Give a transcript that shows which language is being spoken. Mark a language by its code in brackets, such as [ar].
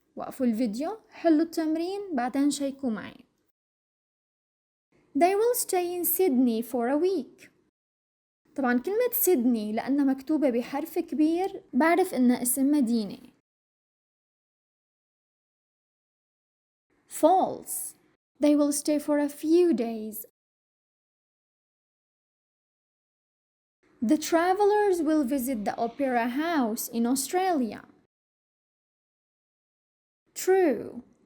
[ar] وقفوا الفيديو، حلوا التمرين، بعدين شيكوا معي. [en] They will stay in Sydney for a week. [ar] طبعا كلمة سيدني لأنها مكتوبة بحرف كبير بعرف إنها اسم مدينة. [en] False. They will stay for a few days. The travelers will visit the Opera House in Australia. True.